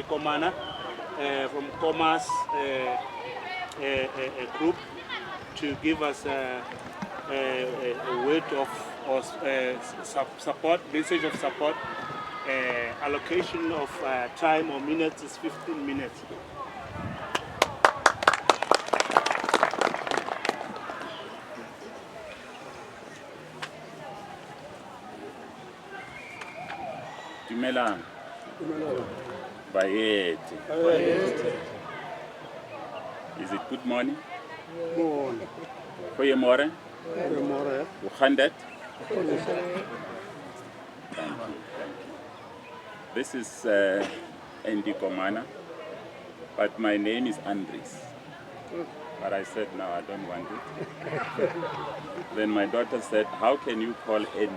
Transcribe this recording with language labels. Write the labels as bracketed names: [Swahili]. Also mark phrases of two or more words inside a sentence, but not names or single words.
[English] Komana from Commerce Group to give us a word of support, message of support. Allocation of time or minutes is 15 minutes. [Northern Sotho] Dumelang. [Zulu] Bayete. [English] Is it good morning? [Afrikaans] Goeiemorgen. Hoe gaan het? [English] Thank you. This is Andy Komana, but my name is Andres. But I said, no, I don't want it. Then my daughter said, how can you call Andy?